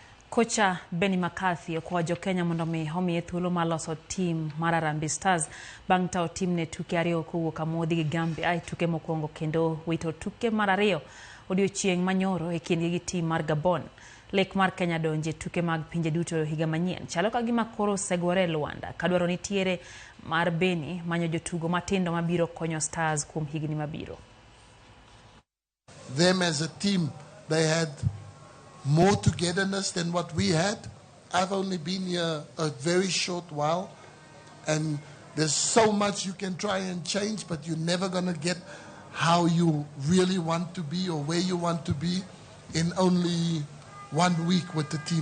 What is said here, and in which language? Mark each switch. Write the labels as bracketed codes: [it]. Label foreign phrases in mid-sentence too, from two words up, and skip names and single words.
[luo] Kocha McCarthy okwayo Jokenya mondo mi omiye thuolo mar loso tim mar Harambee Stars bang' tawo tim ne tuke ariyo kowuok amodhi gi Gambia ai tuke mokwongo kendo wito tuke mar ariyo odiochieng' manyoro e kindgi gi tim mar Gabon. Lek mar Kenya donje tuke mag pinje duto higa manyien. Chalo ka gima koro segore Luanda kadwaro nitiere mar Beni manyo jotugo matindo mabiro konyo Stars kuom higni mabiro. [en] Them as a team, they had more togetherness than what we had. I've only been here a very short while, and there's so much you can try and change, but you're never going to get how you really want to be or where you want to be in only 1 week with the team.